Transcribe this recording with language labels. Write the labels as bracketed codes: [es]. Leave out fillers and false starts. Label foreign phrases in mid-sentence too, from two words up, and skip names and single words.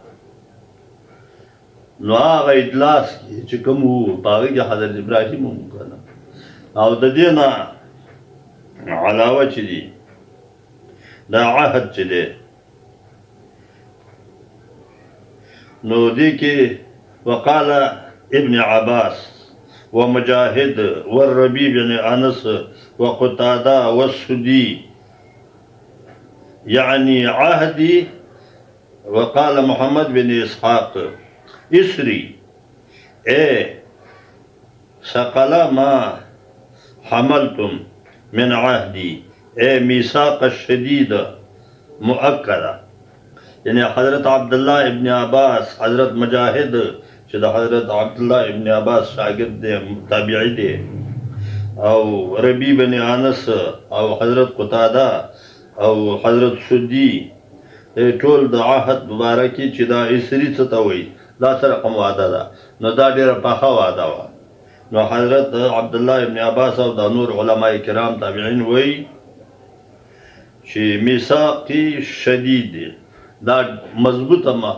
[ps] نو هغه اجلاس کې چې کوم وو په هغې کې حضرت ابراهیم هم که نه، او د دې نه علاوه چې دي دا عهد چې دی، نو دې کې [ar] وقال ابن عباس ومجاهد والربيع بن انس وقتاده والسدي يعني عهدي. وقال محمد بن اسحاق اسري ثقل ما حملتم من عهدي اے میثاق الشدید مؤکده. [ps] یعنی حضرت عبداللہ ابن عباس، حضرت مجاہد چې د حضرت عبداللہ ابن عباس شاگرد دی، تابعی دی، او ربی بن انس او حضرت قتاده او حضرت سدی، ټول د عهد مبارکي چې دا اسری څه ته وایي، دا سره کوم وعده ده، نو دا ډېره پخه وعده وه. نو حضرت عبدالله ابن عباس او د نور علماء کرام تابعین وایي چې [ar] میثاقي شدید [ps] دی، دا مضبوطه ما.